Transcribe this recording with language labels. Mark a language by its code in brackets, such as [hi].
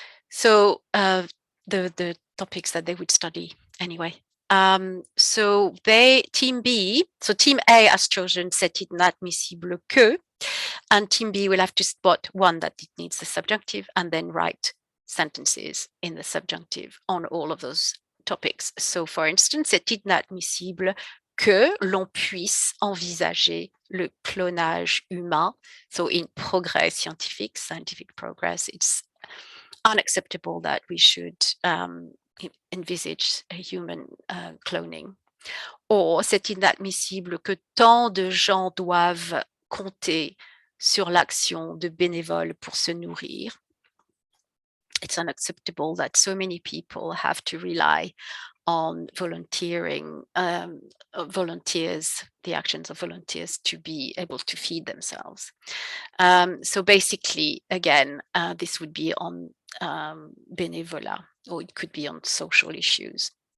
[en] So the topics that they would study anyway. So team B, so team A has chosen [fr] c'est inadmissible que, [en] and team B will have to spot one that it needs the subjunctive and then write sentences in the subjunctive on all of those topics. So for instance, [fr] c'est inadmissible que l'on puisse envisager le clonage humain. [en] So in progress scientific progress, it's unacceptable that we should envisage a human cloning. [fr] Or c'est inadmissible que tant de gens doivent compter sur l'action de bénévoles pour se nourrir. [en] It's unacceptable that so many people have to rely on volunteering, volunteers, the actions of volunteers to be able to feed themselves. So basically, again, this would be on bénévolat, or it could be on social issues.